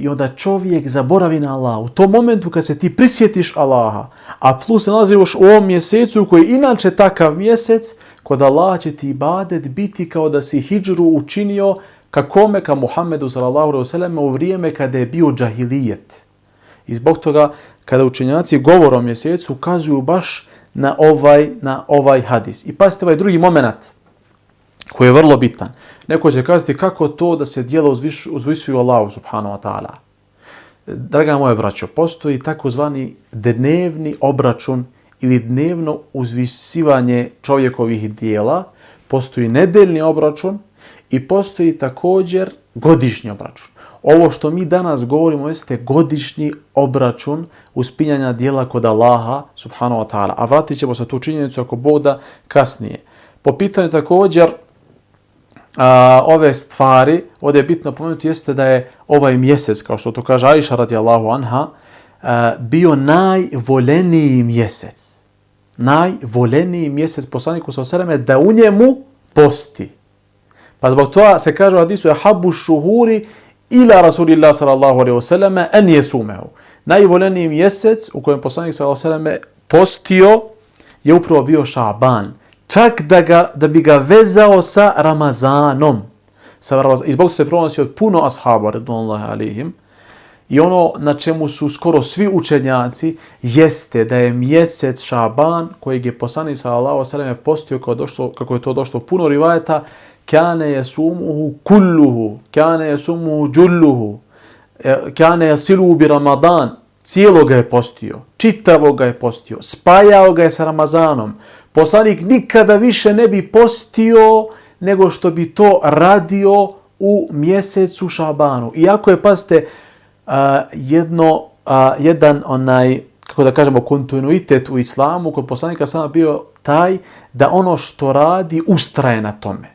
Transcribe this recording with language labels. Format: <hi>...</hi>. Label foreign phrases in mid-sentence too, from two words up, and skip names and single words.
<bs>I onda čovjek zaboravi na Allaha. U tom momentu kad se ti prisjetiš Allaha, a plus se nalazi još u ovom mjesecu koji je inače takav mjesec, kod Allaha će ti ibadet biti kao da si hidžru učinio ka Muhammedu</bs> <ar>صلى الله عليه وسلم</ar> <bs>u vrijeme kada je bio džahilijet. I zbog toga kada učenjaci govore o mjesecu ukazuju baš na ovaj hadis. I pazite ovaj drugi moment koji je vrlo bitan. Neko će kazati kako to da se djela uzvisuju Allahu</bs> <ar>سبحانه وتعالى.</ar> <bs>Draga moja braćo, postoji takozvani dnevni obračun ili dnevno uzvisivanje čovjekovih djela, postoji nedeljni obračun i postoji također godišnji obračun. Ovo što mi danas govorimo jeste godišnji obračun uspinjanja djela kod Allaha</bs> <ar>سبحانه وتعالى.</ar> <bs>A vratit ćemo se tu činjenicu ako Bog da kasnije. Po pitanju također ove stvari, ovdje je bitno pomenuti jeste da je ovaj mjesec, kao što to kaže Aisha</bs> <ar>رضي الله عنها,</ar> <bs>bio najvoljeniji mjesec. Najvoljeniji mjesec poslaniku</bs> <ar>صلى الله عليه وسلم</ar> <bs>da u njemu posti. Pa zbog toga se kaže u hadisu</bs> <ar>أحب الشهور إلى رسول الله صلى الله عليه وسلم أن يصومه.</ar> <bs>Najvoljeniji mjesec u kojem poslanik</bs> <ar>صلى الله عليه وسلم</ar> <bs>postio je upravo bio Šaban. Čak da bi ga vezao sa Ramazanom. I zbog toga se pronosi od puno ashaba</bs> <ar>رضي الله عليهم.</ar> <bs>I ono na čemu su skoro svi učenjaci jeste da je mjesec Šaban kojeg je poslanik</bs> <ar>صلى الله عليه وسلم</ar> <bs>postio kako je to došlo puno rivajeta,</bs> <ar>كان يصومه كله، كان يصومه جله، كان يصله برمضان,</ar> <bs>cijelo ga je postio, čitavo ga je postio, spajao ga je sa Ramazanom. Poslanik nikada više ne bi postio nego što bi to radio u mjesecu Šabanu. Iako je, pazite, jedan kako da kažemo, kontinuitet u islamu kod poslanika sama bio taj da ono što radi ustraje na tome.</bs>